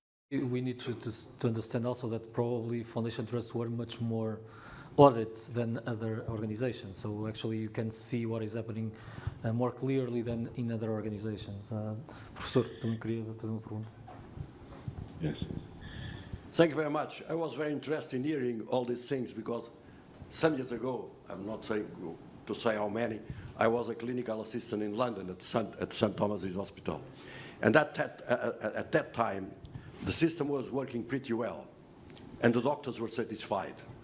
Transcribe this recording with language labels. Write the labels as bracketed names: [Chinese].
[English] We need to understand also that probably foundation trusts were much more audits than other organizations. So actually you can see what is happening more clearly than in other organizations. [Portuguese] Professor, também queria fazer uma pergunta. [English] Yes. Thank you very much. I was very interested in hearing all these things because some years ago, I'm not saying to say how many, I was a clinical assistant in London at St. Thomas's Hospital. And at that time, the system was working pretty well and the doctors were satisfied.